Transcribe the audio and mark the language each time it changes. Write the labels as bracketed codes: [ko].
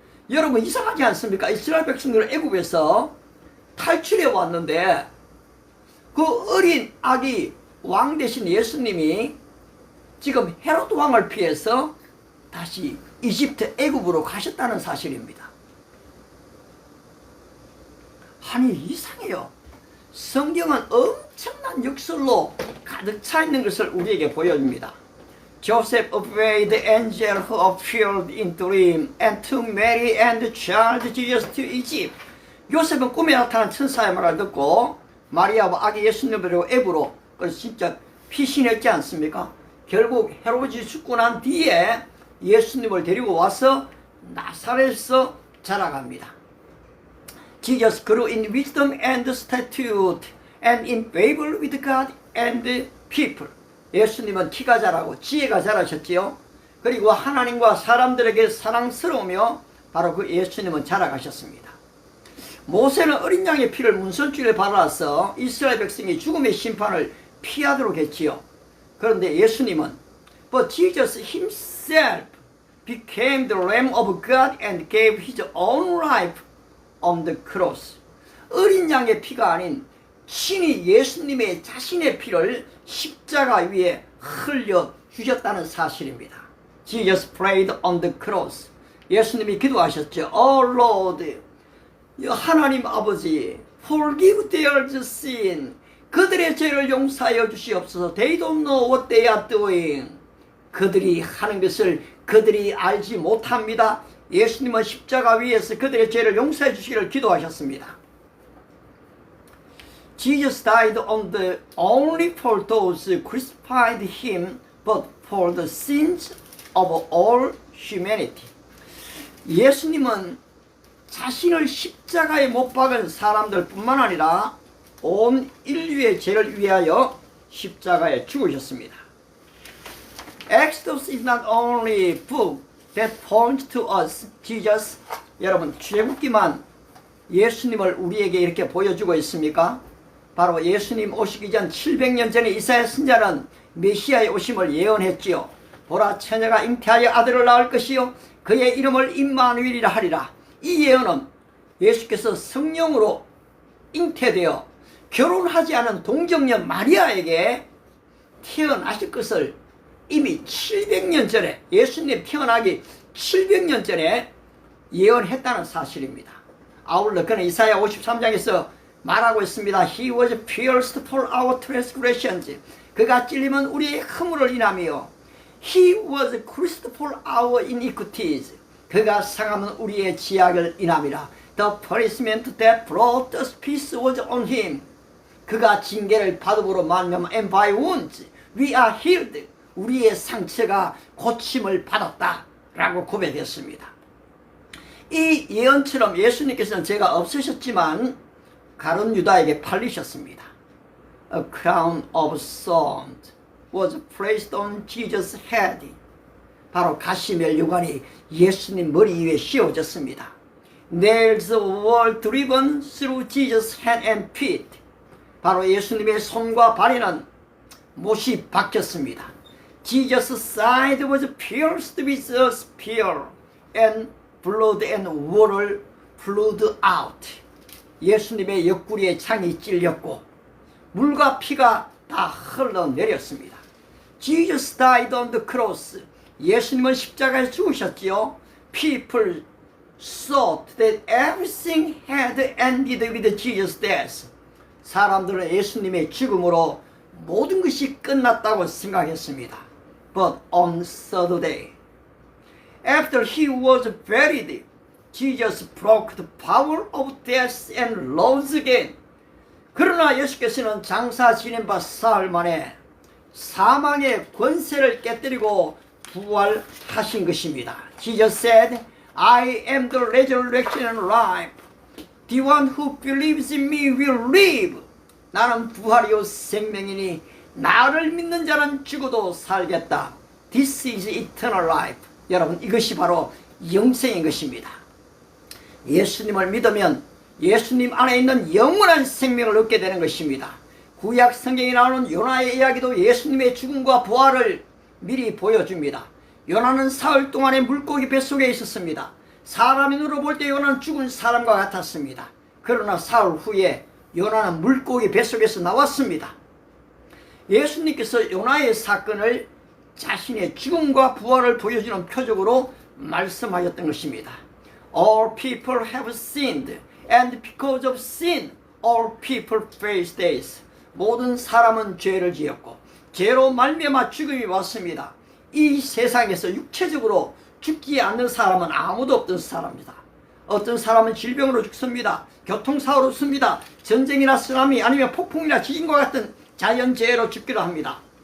[ko] 여러분 이상하지 않습니까? 이스라엘 백성들은 애굽에서 탈출해 왔는데 그 어린 아기 왕 대신 예수님이 지금 헤롯 왕을 피해서 다시 이집트 애굽으로 가셨다는 사실입니다. 아니 이상해요. 성경은 엄청난 역설로 가득 차 있는 것을 우리에게 보여줍니다. [en] Joseph obeyed the angel who appeared in dream and took Mary and the child Jesus to Egypt. [ko] 요셉은 꿈에 나타난 천사의 말을 듣고 마리아와 아기 예수님을 데리고 애부로, 그래서 진짜 피신했지 않습니까? 결국 헤로지 죽고 난 뒤에 예수님을 데리고 와서 나사렛에서 자라갑니다. [en] Jesus grew in wisdom and statute and in favor with God and people. [ko] 예수님은 키가 자라고 지혜가 자라셨지요. 그리고 하나님과 사람들에게 사랑스러우며 바로 그 예수님은 자라가셨습니다. 모세는 어린 양의 피를 문설주에 발라서 이스라엘 백성이 죽음의 심판을 피하도록 했지요. 그런데 예수님은 [en] But Jesus himself became the Lamb of God and gave his own life on the cross. [ko] 어린 양의 피가 아닌 신이 예수님의 자신의 피를 십자가 위에 흘려 주셨다는 사실입니다. [en] Jesus prayed on the cross. [ko] 예수님이 기도하셨죠. [en] Oh Lord, [ko] 하나님 아버지, [en] forgive their sin. [ko] 그들의 죄를 용서하여 주시옵소서. [en] They don't know what they are doing. [ko] 그들이 하는 것을 그들이 알지 못합니다. 예수님은 십자가 위에서 그들의 죄를 용서해 주시기를 기도하셨습니다. [en] Jesus died on the only for those who crucified him, but for the sins of all humanity. [ko] 예수님은 자신을 십자가에 못 박은 사람들 뿐만 아니라 온 인류의 죄를 위하여 십자가에 죽으셨습니다. [en] Exodus is not only book that points to us, Jesus. [ko] 여러분, 출애굽기만 예수님을 우리에게 이렇게 보여주고 있습니까? 바로 예수님 오시기 전 700년 전에 이사야 선지자는 메시아의 오심을 예언했지요. 보라, 처녀가 잉태하여 아들을 낳을 것이요 그의 이름을 임마누엘이라 하리라. 이 예언은 예수께서 성령으로 잉태되어 결혼하지 않은 동정녀 마리아에게 태어나실 것을 이미 700년 전에, 예수님 태어나기 700년 전에 예언했다는 사실입니다. 아울러 그는 이사야 53장에서 말하고 있습니다. [en] He was pierced for our transgressions. [ko] 그가 찔림은 우리의 허물을 인하며 [en] He was crushed for our iniquities. [ko] 그가 상함은 우리의 지약을 인함이라. [en] The punishment that brought us peace was on him. [ko] 그가 징계를 받음으로 말미암아 [en] and by wounds we are healed. [ko] 우리의 상처가 고침을 받았다 라고 고백했습니다. 이 예언처럼 예수님께서는 죄가 없으셨지만 가룟 유다에게 팔리셨습니다. [en] A crown of thorns was placed on Jesus' head. [ko] 바로 가시멜 유관이 예수님 머리 위에 씌워졌습니다. [en] Nails were driven through Jesus' hand and feet. [ko] 바로 예수님의 손과 발에는 못이 박혔습니다. [en] Jesus' side was pierced with a spear and blood and water flowed out. [ko] 예수님의 옆구리에 창이 찔렸고 물과 피가 다 흘러내렸습니다. [en] Jesus died on the cross. [ko] 예수님은 십자가에 죽으셨지요. [en] People thought that everything had ended with Jesus' death. [ko] 사람들은 예수님의 죽음으로 모든 것이 끝났다고 생각했습니다. [en] But on third day, after he was buried, Jesus broke the power of death and rose again. [ko] 그러나 예수께서는 장사 지낸 바 사흘 만에 사망의 권세를 깨뜨리고 부활하신 것입니다. [en] Jesus said, I am the resurrection and life. The one who believes in me will live. [ko] 나는 부활이요 생명이니 나를 믿는 자는 죽어도 살겠다. [en] This is eternal life. [ko] 여러분, 이것이 바로 영생인 것입니다. 예수님을 믿으면 예수님 안에 있는 영원한 생명을 얻게 되는 것입니다. 구약 성경에 나오는 요나의 이야기도 예수님의 죽음과 부활을 미리 보여줍니다. 요나는 사흘 동안의 물고기 뱃속에 있었습니다. 사람의 눈으로 볼 때 요나는 죽은 사람과 같았습니다. 그러나 사흘 후에 요나는 물고기 뱃속에서 나왔습니다. 예수님께서 요나의 사건을 자신의 죽음과 부활을 보여주는 표적으로 말씀하셨던 것입니다. [en] All people have sinned, and because of sin, all people face death. [ko] 모든 사람은 죄를 지었고 죄로 말미암아 죽음이 왔습니다. 이 세상에서 육체적으로 죽지 않는 사람은 아무도 없던 사람입니다. 어떤 사람은 질병으로 죽습니다. 교통사고로 죽습니다. 전쟁이나 쓰나미 아니면 폭풍이나 지진과 같은 자연재해로 죽기도 합니다.